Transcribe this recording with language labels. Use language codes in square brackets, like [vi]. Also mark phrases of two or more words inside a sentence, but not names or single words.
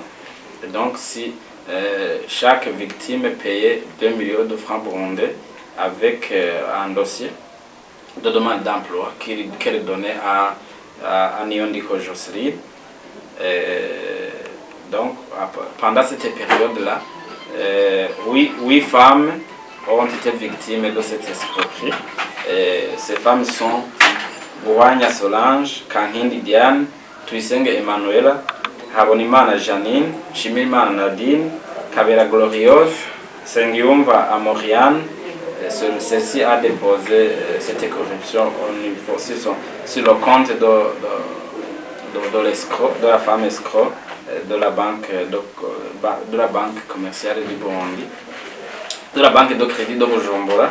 [fr] Et donc si chaque victime payait 2 millions de francs burundais avec un dossier de demande d'emploi qu'elle donnait à Niondiko Jocelyne. Donc, pendant cette période-là, 8 femmes ont été victimes de cette escroquerie. Ces femmes sont Bouanya Solange, Kankindi Diane, Tuyisenge Emmanuela, Habonimana Janine, Shimimana Nadine, Kabera Gloriose, Sengiyumva Amoriane. Celle-ci a déposé cette corruption au niveau, sur le compte de la femme escroc de la banque commerciale du Burundi, de la banque de crédit de Bujumbura.